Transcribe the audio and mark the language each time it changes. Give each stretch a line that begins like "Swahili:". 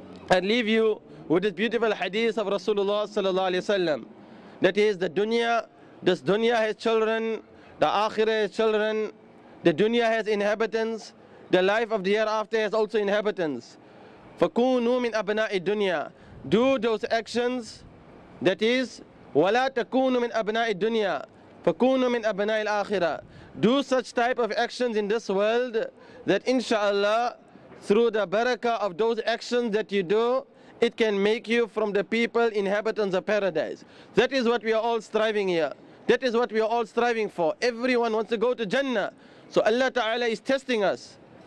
English: I leave you with this beautiful hadith of Rasulullah sallallahu alaihi wasallam. That is, the dunya, this dunya has children, the akhirah has children, the dunya has inhabitants, the life of the hereafter has also inhabitants.
Arabic: فَكُونُوا مِنْ أَبْنَاءِ الدُّنْيَا.
English: Do those actions, that is,
Arabic: وَلَا تَكُونُوا مِنْ أَبْنَاءِ الدُّنْيا فَكُونُوا مِنْ أَبْنَاءِ الْآخِرَةِ.
English: Do such type of actions in this world that inshallah, through the barakah of those actions that you do, it can make you from the people, inhabitants of paradise. That is what we are all striving here. That is what we are all striving for. Everyone wants to go to Jannah. So Allah Ta'ala is testing us.